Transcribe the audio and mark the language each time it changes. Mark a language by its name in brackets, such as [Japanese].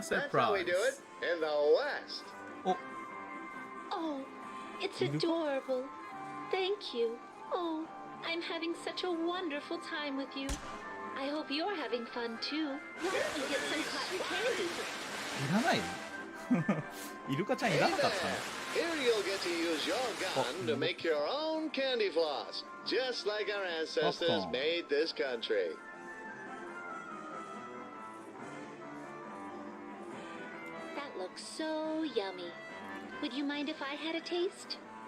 [English] That's how we do it surprised. in the West. [Japanese] お、 [English] Oh, it's You- adorable. Thank you. Oh, I'm having such a wonderful time with you. I hope you're having fun too. Why don't we get some cotton candy? [Japanese] いらないイルカちゃんいらなかったの [English] Here you'll get to use your gun to make your own candy floss, just like our ancestors Popcorn. made this country. That looks so yummy. Would you mind if I had a taste?